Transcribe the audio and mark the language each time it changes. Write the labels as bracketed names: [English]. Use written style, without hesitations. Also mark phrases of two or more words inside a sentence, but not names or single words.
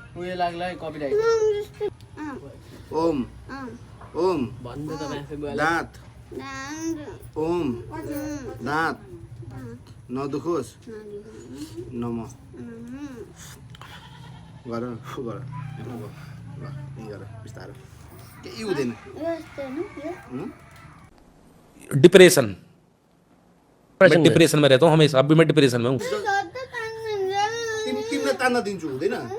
[Nepali] ओम ओम दाँत, ओम दाँत नदुखोस्, नम गर गर गर बिस्तारो, केही हुँदैन। [Hindi] डिप्रेशन, मैं डिप्रेशन में रहता हूँ हमेशा। अभी मैं डिप्रेशन में हूँ। [Nepali] तिमीलाई तान्न दिन्छु, हुँदैन?